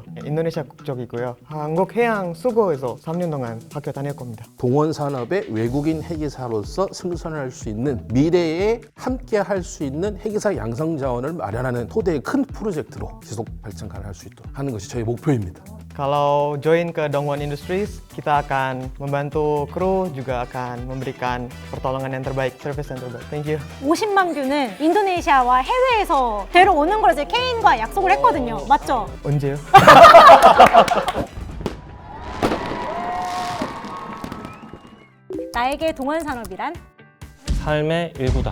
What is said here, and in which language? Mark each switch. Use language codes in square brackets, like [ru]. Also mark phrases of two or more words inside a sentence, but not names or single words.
[ko] 인도네시아 국적이고요. 한국해양수고에서 3년 동안 학교 다닐 겁니다. 동원 산업의 외국인 회계사로서 승선할 수 있는 미래에 함께 할 수 있는 회계사 양성 자원을 마련하는 토대의 큰 프로젝트로 지속 발전 가능할 수 있도록 하는 것이 저희 목표입니다. [id] Kalau join ke Dongwon Industries, kita akan membantu kru, juga akan memberikan pertolongan yang terbaik, service yang terbaik. [en] Thank you. [ko] 50만 뷰는 인도네시아와 해외에서 데려오는 걸 이제 케인과 약속을 했거든요. 맞죠? 언제요? 나에게 동원 산업이란? 삶의 일부다.